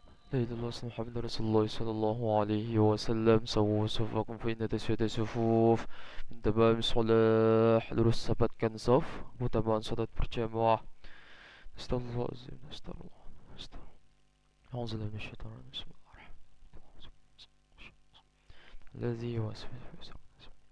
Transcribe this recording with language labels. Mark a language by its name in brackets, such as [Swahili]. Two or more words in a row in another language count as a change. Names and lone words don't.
[Arabic] لا إله إلا الله محمد رسول الله صلى الله عليه وسلم. سووا صفوفكم فإن تسوية الصفوف من تمام الصلاح. [Indonesian] Lurus rapatkan saf, keutamaan salat berjamaah. [Arabic] أستغفر الله العظيم، أستغفر الله، أستغفر الله. أعوذ بالله من الشيطان الرجيم. بسم الله الرحمن الرحيم. الذي يوسوس في صدور الناس.